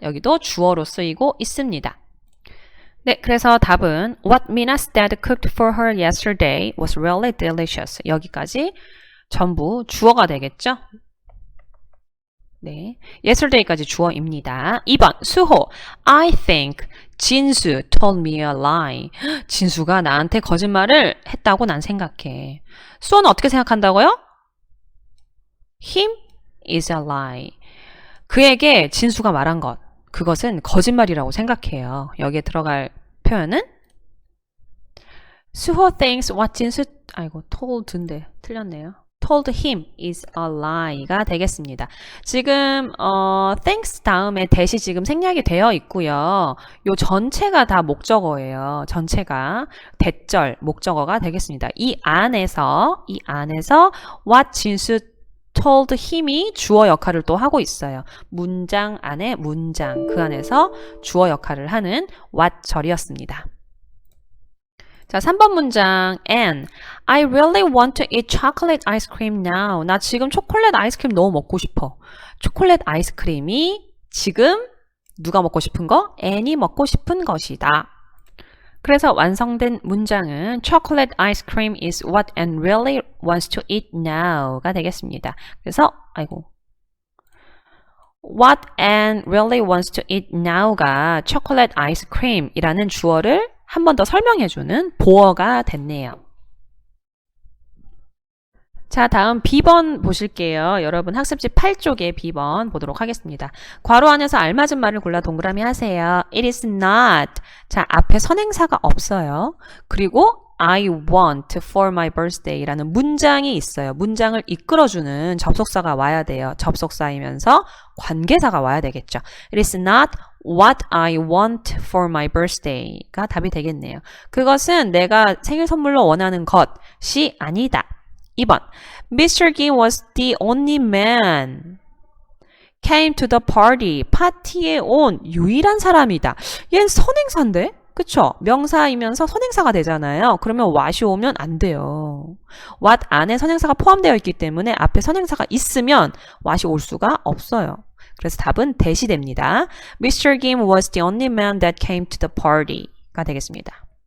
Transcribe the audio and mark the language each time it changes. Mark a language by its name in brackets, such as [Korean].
[Korean] 여기도 주어로 쓰이고 있습니다. 네, 그래서 답은 [English] What Mina's dad cooked for her yesterday was really delicious. [Korean] 여기까지 전부 주어가 되겠죠? 네, yesterday까지 주어입니다. [English] 2번 수호 I think 진수 told me a lie. [Korean] 진수가 나한테 거짓말을 했다고 난 생각해. 수호는 어떻게 생각한다고요? [English] Him is a lie. [Korean] 그에게 진수가 말한 것, 그것은 거짓말이라고 생각해요. 여기에 들어갈 표현은 수호 [English] thinks what [Korean] 진수 [English] told [Korean] 인데 틀렸네요. [English] told him is a lie [Korean] 가 되겠습니다. 지금 thanks 다음에 that이 지금 생략이 되어 있고요. 요 전체가 다 목적어예요. 전체가 대절 목적어가 되겠습니다. 이 안에서 [English] what 진수 told him [Korean] 이 주어 역할을 또 하고 있어요. 문장 안에 문장, 그 안에서 주어 역할을 하는 what 절이었습니다. 자, 3번 문장 [English] and I really want to eat chocolate ice cream now. [Korean] 나 지금 초콜릿 아이스크림 너무 먹고 싶어. 초콜릿 아이스크림이 지금 누가 먹고 싶은 거? Anne이 먹고 싶은 것이다. 그래서 완성된 문장은 [English] chocolate ice cream is what Anne really wants to eat now [Korean] 가 되겠습니다. 그래서 [English] what Anne really wants to eat now가 chocolate ice cream [Korean] 이라는 주어를 한 번 더 설명해주는 보어가 됐네요. 자, 다음 B번 보실게요. 여러분 학습지 8쪽에 B번 보도록 하겠습니다. 괄호 안에서 알맞은 말을 골라 동그라미 하세요. [English] It is not. [Korean] 자, 앞에 선행사가 없어요. 그리고 [English] I want for my birthday [Korean] 라는 문장이 있어요. 문장을 이끌어주는 접속사가 와야 돼요. 접속사이면서 관계사가 와야 되겠죠. [English] It is not what I want for my birthday [Korean] 가 답이 되겠네요. 그것은 내가 생일 선물로 원하는 것이 아니다. 2번 Mr. [English] Kim was the only man came to the party. [Korean] 파티에 온 유일한 사람이다. 얘는 선행사인데? 그쵸? 명사이면서 선행사가 되잖아요. 그러면 what이 오면 안 돼요. what 안에 선행사가 포함되어 있기 때문에 앞에 선행사가 있으면 what이 올 수가 없어요. 그래서 답은 that이 됩니다. [English] Mr. Kim was the only man that came to the party [Korean] 가 되겠습니다.